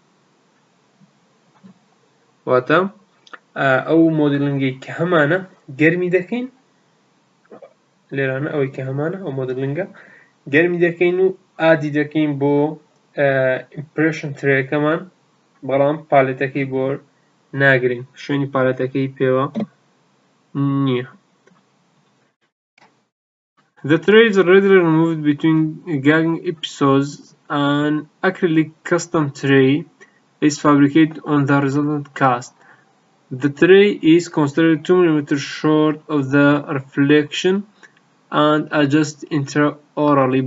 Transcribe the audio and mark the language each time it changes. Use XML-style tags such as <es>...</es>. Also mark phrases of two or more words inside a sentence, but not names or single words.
<ckb>واتە ئەو مۆدلینگی کە هەمانە گەرمی دەکەین لێرانە ئەوەی کە هەمانە ئەو مۆدلینگە گەرمی دەکەین و ئادی دەکەین بۆ ئیمپرێشن ترێکەمان بەڵام پالێتەکەی بۆ ناگرین شوێنی پالێتەکەی پێوە نییە.</ckb> <en>The tray is readily removed between gagging episodes. An acrylic custom tray is fabricated on the resultant cast. The tray is considered 2 mm short of the reflection and adjusted intraorally.</en>